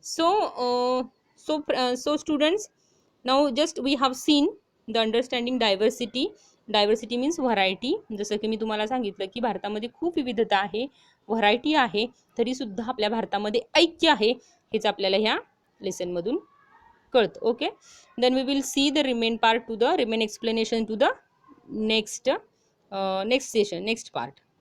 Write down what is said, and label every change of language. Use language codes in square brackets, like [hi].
[en] So students, now just we have seen the understanding diversity means variety. [mr] जसं की मी तुम्हाला सांगितलं की भारतामध्ये खूप विविधता आहे, व्हरायटी आहे तरीसुद्धा आपल्या भारतामध्ये ऐक्य आहे हेच आपल्याला ह्या लेसनमधून कळतं. [en] Okay, then we will see the remain part to the remain explanation to the next session, next part.